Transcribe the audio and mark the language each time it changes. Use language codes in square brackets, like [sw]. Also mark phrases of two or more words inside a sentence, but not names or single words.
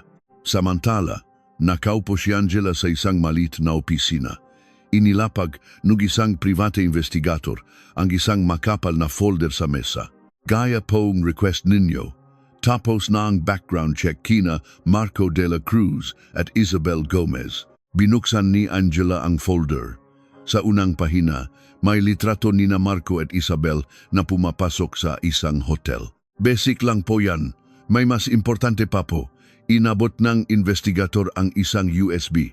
[tl] Samantala, nakaupo si Angela sa isang malit na opisina. Inilapag ng isang [en] private investigator [tl] ang isang makapal na folder sa mesa. Gaya pong request ninyo. Tapos na ang [en] background check [tl] kina Marco de la Cruz at Isabel Gomez. Binuksan ni Angela ang folder. Sa unang pahina, may litrato ni na Marco at Isabel na pumapasok sa isang hotel. Basic lang po yan. May mas importante pa po. Inabot ng investigator ang isang USB.